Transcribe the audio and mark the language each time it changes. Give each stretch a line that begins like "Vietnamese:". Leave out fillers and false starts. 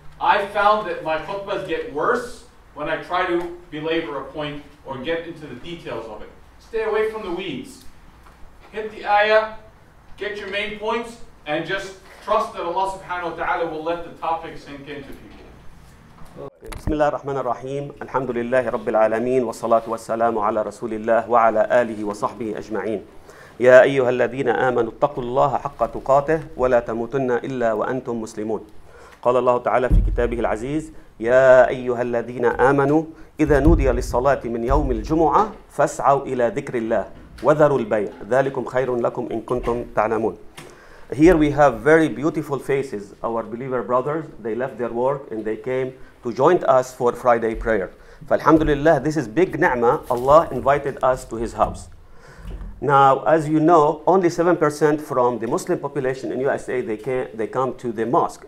English: I found that my khutbahs get worse when I try to belabor a point or get into the details of it. Stay away from the weeds. Hit the ayah, get your main points, and just trust that Allah subhanahu wa ta'ala will let the topic sink into people.
Arabic: بسم الله الرحمن الرحيم الحمد لله رب العالمين والصلاة والسلام على رسول الله وعلى آله وصحبه أجمعين يا أيها الذين آمنوا اتقوا الله حق تقاته ولا تموتن إلا وأنتم مسلمون قال الله تعالى في كتابه العزيز يا أيها الذين آمنوا إذا نودي للصلاة من يوم الجمعة فاسعوا إلى ذكر الله وذروا البيع ذلكم خير لكم إن كنتم تعلمون.
English: Here we have very beautiful faces. Our believer brothers, they left their work and they came to join us for Friday prayer. Alhamdulillah, this is big ni'mah. Allah invited us to His house. Now, as you know, only 7% from the Muslim population in USA, they come to the mosque.